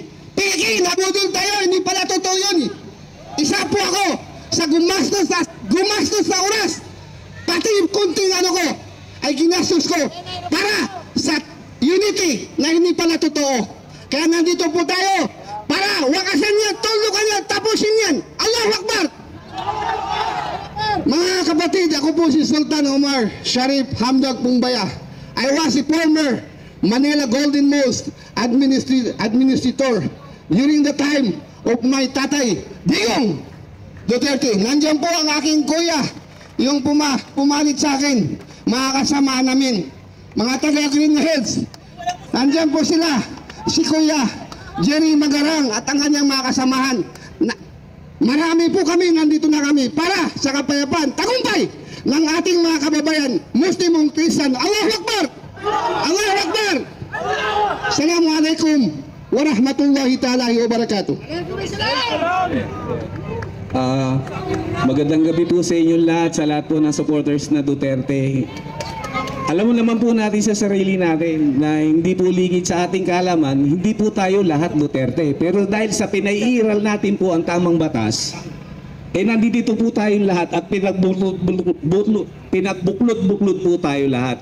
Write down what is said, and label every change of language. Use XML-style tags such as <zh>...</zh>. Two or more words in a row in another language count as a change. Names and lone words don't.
<tl>Piki, nabudol tayo, hindi pala totoo yun. Isa po ako sa gumastos sa oras, pati yung kunting ano ko ay ginastos ko para sa unity na hindi pala totoo. Kaya nandito po tayo para wakasan yan, tulukan yan, tapusin yan.</tl> <ar>الله أكبر!</ar> <tl>Mga kapatid, ako po si Sultan Omar Sharif Hamdag Pungbaya.</tl> <en>I was a former Manila Golden Most Administrator during the time of my Tatay Digong Duterte.</en> <tl>Nandiyan po ang aking kuya, yung pumalit sa akin, mga kasama namin, mga taga Green Hills. Nandiyan po sila, si Kuya Jerry Magarang at ang kanyang mga kasamahan. Marami po kami, nandito na kami para sa kapayapaan, tagumpay ng ating mga kababayan, Muslim o Christian.</tl> <ar>الله أكبر! الله أكبر! السلام عليكم ورحمة الله تعالى وبركاته.</ar> <tl>Magandang gabi po sa inyong lahat, sa lahat po ng supporters na Duterte. Alam mo naman po natin sa sarili natin na hindi po ligid sa ating kaalaman, hindi po tayo lahat Duterte. Pero dahil sa pinaiiral natin po ang tamang batas, nandito po tayong lahat at pinagbuklod-buklod po tayo lahat.</tl>